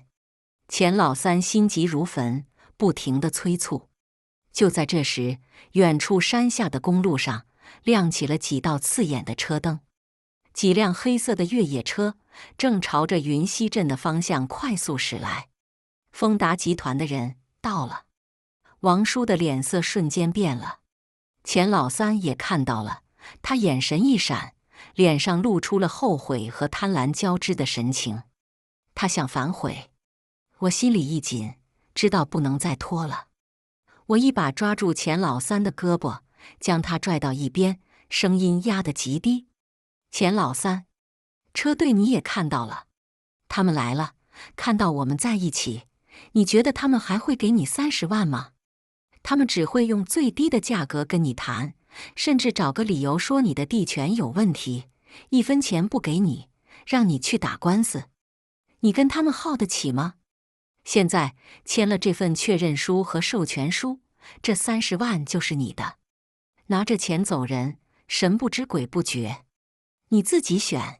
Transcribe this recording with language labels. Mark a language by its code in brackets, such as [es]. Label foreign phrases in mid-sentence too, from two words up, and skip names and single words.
[zh] 錢老三心急如焚，不停地催促。就在這時，遠處山下的公路上亮起了幾道刺眼的車燈，幾輛黑色的越野車正朝着雲溪鎮的方向快速駛來。豐達集團的人到了。王叔的臉色瞬間變了，錢老三也看到了， 他眼神一閃，臉上露出了後悔和貪婪交織的神情。他想反悔，我心裡一緊，知道不能再拖了。我一把抓住錢老三的胳膊，將他拽到一邊，聲音壓得極低：“錢老三，車队你也看到了，他們來了，看到我們在一起，你覺得他們還會給你30萬嗎？他們只會用最低的價格跟你談，甚至找個理由說你的地權有問題，1分錢不給你，讓你去打官司。你跟他們耗得起嗎？現在簽了這份確認書和授權書，這30萬就是你的，拿着錢走人，神不知鬼不覺，你自己選。”